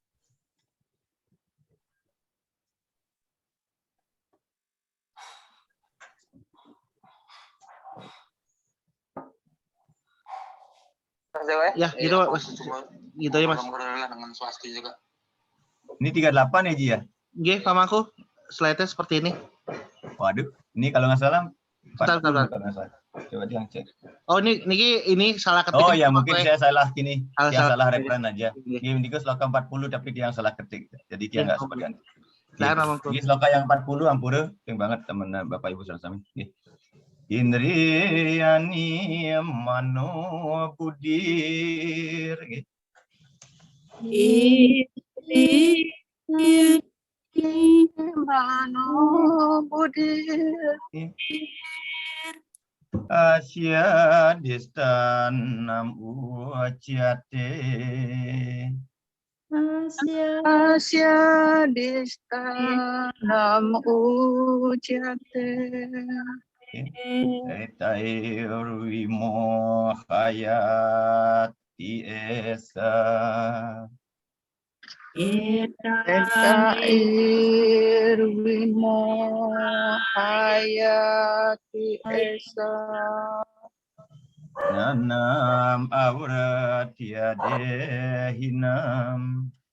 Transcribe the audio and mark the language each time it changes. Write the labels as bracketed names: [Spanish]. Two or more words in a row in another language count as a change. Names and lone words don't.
[Indonesian] Ya, gitu Mas. Gitu ya, Mas. Dengan swasti juga. Ini 38 ya, Ji ya? Nggih, pamangku. Slide-nya seperti ini. Waduh, ini kalau nggak salah 40 Bentar. kalau nggak salah. Coba dia cek. Oh, ini salah ketik. Oh ya, mungkin saya salah gini. Dia salah ketik. referen aja. Dia indiko sloka 40 tapi dia yang salah ketik. Jadi dia nggak sempat ganti. Ini sloka yang 40 ampura, sering banget teman Bapak Ibu saudara kami. [Sanskrit] इन्द्रियाणि मनो बुद्धिर्. मनो बुद्धिर्. अस्य अधिष्ठानम् उच्यते. अस्य अधिष्ठानम् उच्यते. एतैर्विमो हयति एष. एतैर्विमो हयति एष. ज्ञानम् आवृत्य देहिनम्.